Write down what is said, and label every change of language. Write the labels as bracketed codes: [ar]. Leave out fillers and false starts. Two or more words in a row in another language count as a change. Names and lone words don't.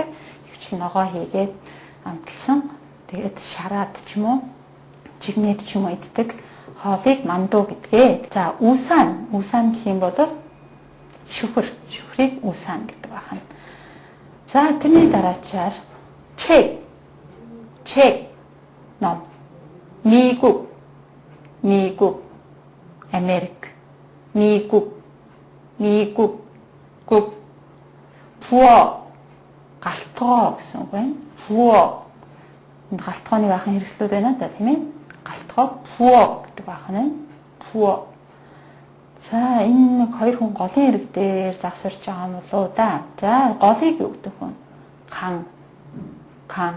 [mn] Хөвчл ногоо хийгээд амтлсан. Тэгээд шараад ч юм уу, жигнэд ч юм уу иддэг хоолыг манду гэдгээ. За үсэн гэх юм бол шүхрийг үсэн гэдэг байна. За тэрний дараачаар 책 ном [ko] 미국 아메리카 미국 국 부엌 [mn] галтгоо гэсэн үг байна. 부엌 энэ галтгооны баахан хэрэгслүүд байна да тийм ээ. галтгоо 부엌 гэдэг баахан нь 부엌. За энэ хоёр хүн голын хэрэг дээр загсарч байгаа юм болоо да. За голыг юу гэдэг вэ? 강.